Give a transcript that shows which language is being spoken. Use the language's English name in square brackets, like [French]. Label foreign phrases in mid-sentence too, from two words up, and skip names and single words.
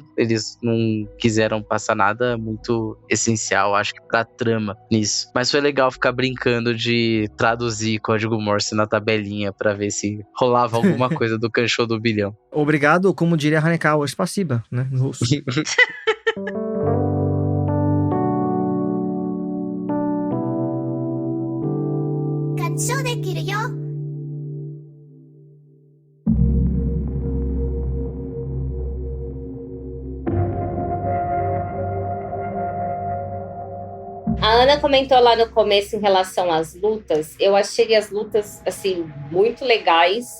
[Portuguese] Eles não quiseram passar nada muito essencial, acho que pra trama nisso. Mas foi legal ficar brincando de traduzir código Morse na tabelinha pra ver se rolava alguma coisa do Kanshou do bilhão. Obrigado, como diria Hanekawa, spasiba, né? No russo. [Japanese] 合唱できるよ。 [Portuguese] A Ana comentou lá no começo em relação às lutas. Eu achei as lutas, assim, muito legais.